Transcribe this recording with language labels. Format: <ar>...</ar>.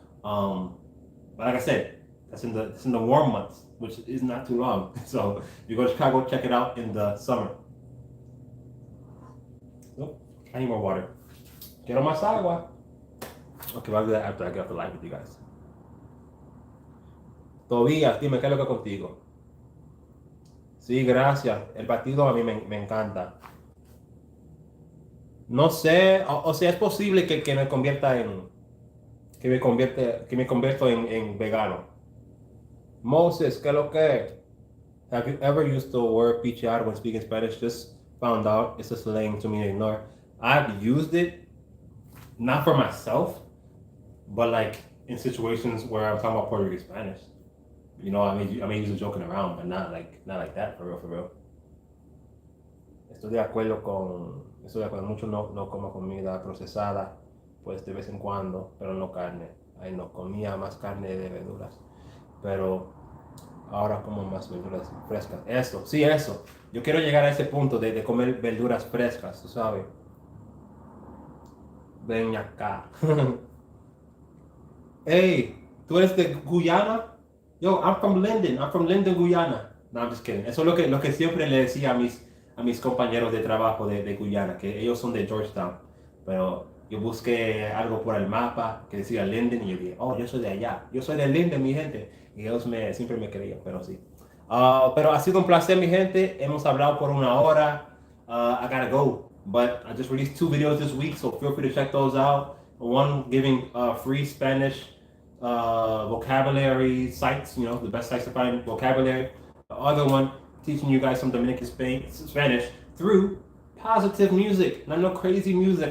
<en>But like I said, it's in the warm months, which is not too long. So if you go to Chicago, check it out in the summer. Oh, I need more water. Get on my sidewalk. Okay, I'll do that after I get off the live with you guys.</en> <es>Tobías, dime qué es lo que contigo. Sí, gracias. El partido a mí me encanta. No sé, o sea, es posible que me convierta en, que me convierto en vegano. Moses, ¿qué es lo que?</es> <en>Have you ever used the word pichear when speaking Spanish? Just found out it's a slang to mean ignore. I've used it, not for myself, but like in situations where I'm talking about Puerto Rican Spanish. You know, I may use it joking around, but not like that, for real, for real.</en> <es>Estoy de acuerdo, mucho no como comida procesada, pues de vez en cuando, pero no carne. Ahí no comía más carne de verduras, pero ahora como más verduras frescas. Eso, sí, eso. Yo quiero llegar a ese punto de comer verduras frescas, tú sabes. Ven acá. Hey, ¿tú eres de Guyana?</es> <en>Yo, I'm from Linden, Guyana. No, I'm just kidding.</en> <es>Eso es lo que siempre le decía a mis compañeros de trabajo de Guyana, que ellos son de Georgetown. Pero yo busqué algo por el mapa que decía Linden y yo dije, oh, yo soy de allá. Yo soy de Linden, mi gente. Y ellos siempre me creían, pero sí. Pero ha sido un placer, mi gente. Hemos hablado por una hora.</es> <en>I gotta go. But I just released 2 videos this week, so feel free to check those out. One giving free Spanish vocabulary sites, you know, the best sites to find vocabulary. The other one teaching you guys some Dominican Spanish through positive music, not no crazy music.</en>